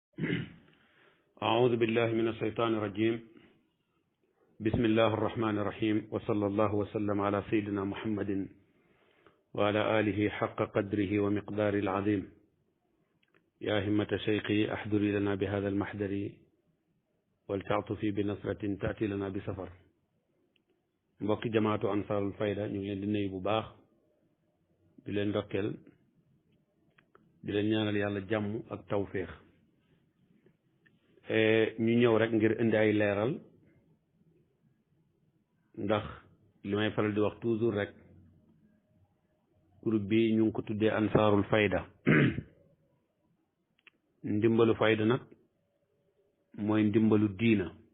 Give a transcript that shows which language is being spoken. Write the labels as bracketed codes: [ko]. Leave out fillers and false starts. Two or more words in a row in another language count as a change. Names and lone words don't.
[ar] أعوذ بالله من الشيطان الرجيم بسم الله الرحمن الرحيم وصلى الله وسلم على سيدنا محمد وعلى آله حق قدره ومقداره العظيم يا همة شيخي أحضري لنا بهذا المحضر ولتعطفي بنصرة تأتي لنا بسفر [wo] mbokki jamaatu ansaarul fayda ñu ngi leen di nuyu bu baax di leen ndokkeel di leen ñaanal yàlla jàmm ak tawféex ñu ñëw rek ngir indi ay leeral ndax li may faral di wax toujours rek groupe bi ñu ngi ko tuddee ansaarul fayda ndimbalu fayda nag mooy ndimbalu diina